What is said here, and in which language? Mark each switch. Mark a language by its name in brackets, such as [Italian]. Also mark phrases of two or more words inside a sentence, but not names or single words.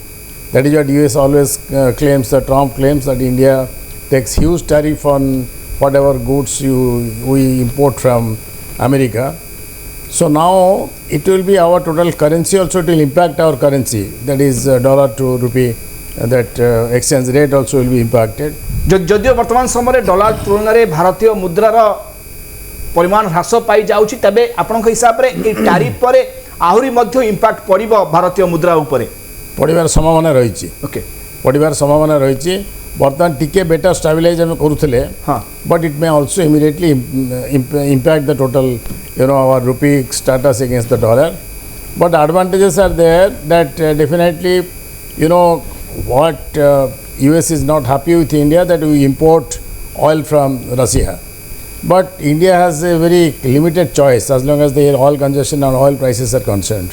[English] That is what US always claims, that Trump claims that India takes huge tariff on whatever goods we import from America. So now it will be our total currency also, it will impact our currency, that is dollar to rupee, that exchange rate also will be impacted. [Odia] ଯଦିଓ ବର୍ତ୍ତମାନ ସମୟ ଡଲାର ତୁଳନ ମେଁ ଭାରତୀୟ ମୁଦ୍ରାର ପରିମାଣ ହ୍ରାସ ପାଇ ଯାଉଛି, ତେବେ ଆପଣଙ୍କ ହିସାବ ରେ ଏ ଟାରିଫ ପରେ ଆହୁରି ମଧ୍ୟ ଇମ୍ପାକ୍ଟ ପଡ଼ିବ ଭାରତୀୟ ମୁଦ୍ରା ଉପରେ ପଡ଼ିବାର ସମ୍ଭାବନା ରହିଛି. ओके, ପଡ଼ିବାର ସମ୍ଭାବନା ରହିଛି. ବର୍ତ୍ତମାନ ଟିକେ [English] better stabilize [Odia] ହମ କରୁଥିଲେ, [English] But it may also immediately impact the total our rupee status against the dollar. But advantages are there that definitely what US is not happy with India, that we import oil from Russia. But India has a very limited choice as long as the oil congestion and oil prices are concerned.